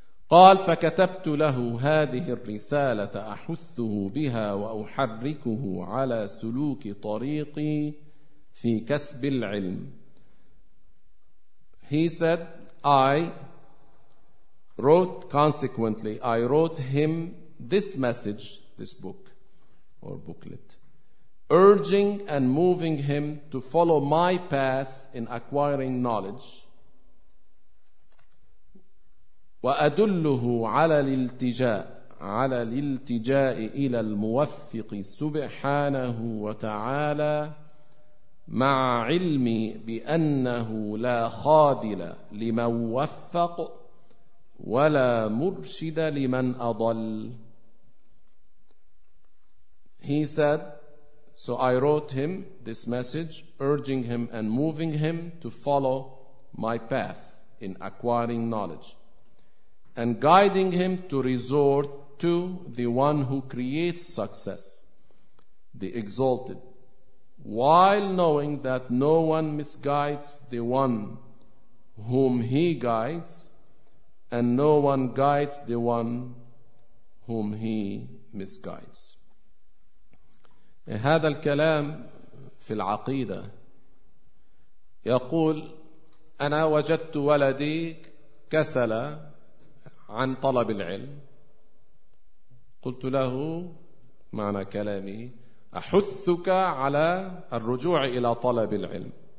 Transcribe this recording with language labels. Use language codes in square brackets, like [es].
[ar] قال فكتبت له هذه الرسالة أحثه بها وأحركه على سلوك طريقي في كسب العلم. [en] He said, I wrote, consequently, I wrote him this message, this book or booklet, urging and moving him to follow my path in acquiring knowledge. [ar] وأدله على الالتجاء على الالتجاء إلى الموفق سبحانه وتعالى مع علمي بأنه لا خاذل لمن وفق ولا مرشد لمن أضل. [en] He said, so I wrote him this message, urging him and moving him to follow my path in acquiring knowledge, and guiding him to resort to the one who creates success, the exalted, while knowing that no one misguides the one whom he guides, and no one guides the one whom he misguides. [ar] هذا الكلام في العقيدة يقول أنا وجدت ولدي كسلا عن طلب العلم. قلت له معنى كلامي أحثك على الرجوع إلى طلب العلم.